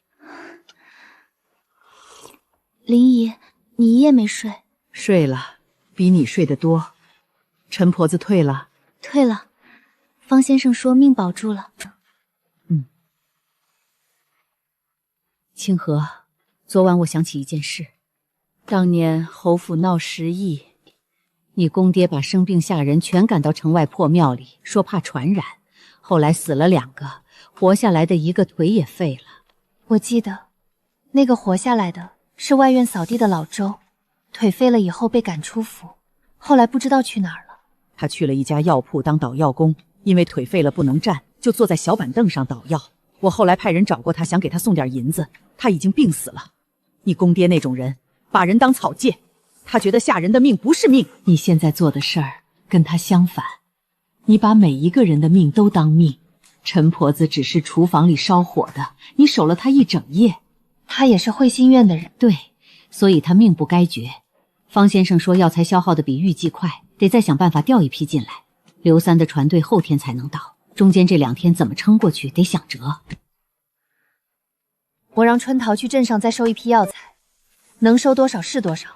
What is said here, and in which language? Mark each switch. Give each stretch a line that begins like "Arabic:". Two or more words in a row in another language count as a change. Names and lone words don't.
Chinese: 林姨，你一夜沒睡？睡了，比你睡得多。陳婆子退了？退了。方先生說命保住了。清河，昨晚我想起一件事。當年侯府鬧10億，你公爹把生病下人全趕到城外破廟裡，說怕傳染，後來死了2個，活下來的1個腿也廢了。我記得，那個活下來的是外院掃地的老周，腿廢了以後被趕出府，後來不知道去哪兒了。他去了一家藥鋪當搗藥工，因為腿廢了不能站，就坐在小板凳上搗藥。我後來派人找過他，想給他送點銀子，他已經病死了。你公爹那種人，把人當草芥，他覺得下人的命不是命。你現在做的事兒跟他相反，你把每一個人的命都當命。陳婆子只是廚房裡燒火的，你守了他一整夜。他也是會心院的人。對，所以他命不該絕。方先生說藥材消耗的比預計快，得再想辦法調一批進來。劉三的船隊後天才能到，中間這2天怎麼撐過去，得想辙。我讓春桃去鎮上再收一批藥材，能收多少是多少。